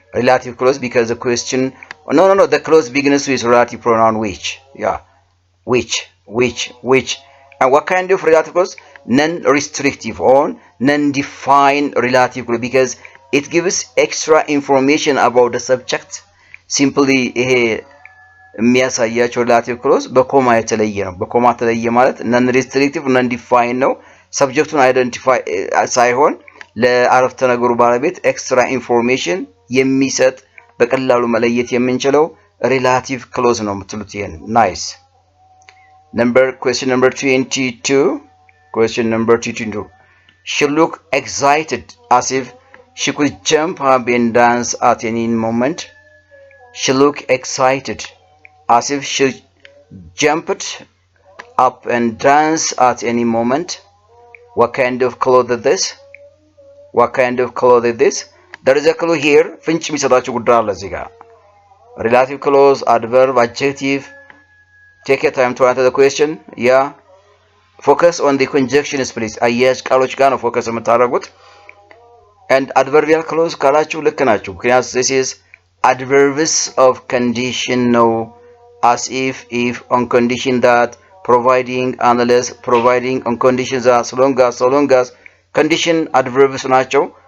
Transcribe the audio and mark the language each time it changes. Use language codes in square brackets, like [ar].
[en] Relative clause because the question no the clause begins with relative pronoun which. Yeah, which and what kind of relative clause? Non-restrictive or non-defined relative clause because it gives extra information about the subject. [am] Simply ይሄ የሚያሳያቸው relative clause በኮማ የተለየ ነው። በኮማ የተለየ ማለት non-restrictive non-defined ነው። ሰብጀክቱን አይደንቲፋይ ሳይሆን ለአረፍተ ነገሩ ባለቤት ኤክስትራ ኢንፎርሜሽን የሚሰጥ በቀላሉ መለየት የምንችለው relative clause ነው የምትሉት ይሄን nice. [en] Question number 22. She looked excited as if she could jump up and dance at any moment. She looked excited as if she jumped up and dance at any moment. What kind of clause is this? There is a clue here. [am] ፍንጭ የሚሰጣችሁ ጉዳይ አለ እዚህ ጋር [en] relative clause, adverb, adjective. Take your time to answer the question. Yeah, focus on the conjunctions please. [am] አያያዥ ቃሎች ጋር ነው [en] focus [am] የምታደርጉት [en] and adverbial clause [am] ካላችሁ ልክ ናችሁ ምክንያቱም [en] this is adverbs of condition ነው as if on condition that providing unless providing on conditions that so long as condition adverbs ናቸው